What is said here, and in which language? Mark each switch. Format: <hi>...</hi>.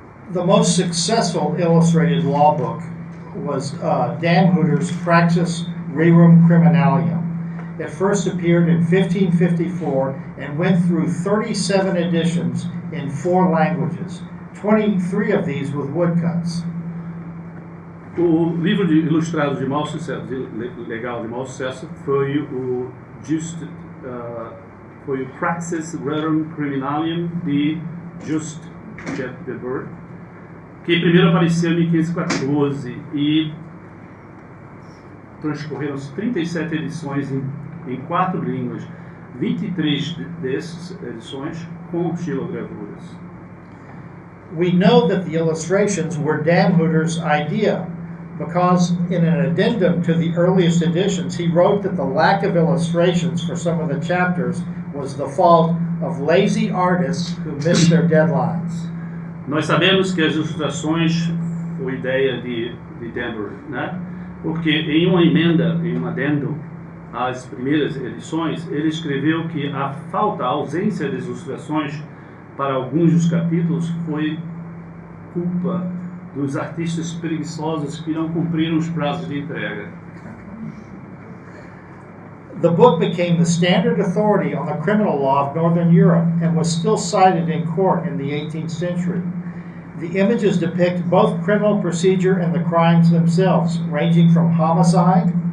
<en>The most successful illustrated law book was Dannhütter's Praxis Rerum Criminalium. It first appeared in 1554 and went through 37 editions in 4 languages, 23 of these with woodcuts.</en> <pt>O livro de ilustrados de mau sucesso, legal de mau sucesso, foi o Praxis Rerum Criminalium de de Burgh, que primeiro apareceu em 1514 e transcorreram 37 edições em 4 línguas, 23 dessas edições com estilogravuras.</pt> <en>We know that the illustrations were Dannhütter's idea, because in an addendum to the earliest editions, he wrote that the lack of illustrations for some of the chapters was the fault of lazy artists who missed their deadlines.</en> <pt>Nós sabemos que as ilustrações foi ideia de Denver, né? Porque em uma emenda, em um adendo às primeiras edições, ele escreveu que a ausência de ilustrações para alguns dos capítulos foi culpa dos artistas preguiçosos que não cumpriram os prazos de entrega.</pt> <en>The book became the standard authority on the criminal law of Northern Europe and was still cited in court in the 18th century. The images depict both criminal procedure and the crimes themselves, ranging from homicide.</en>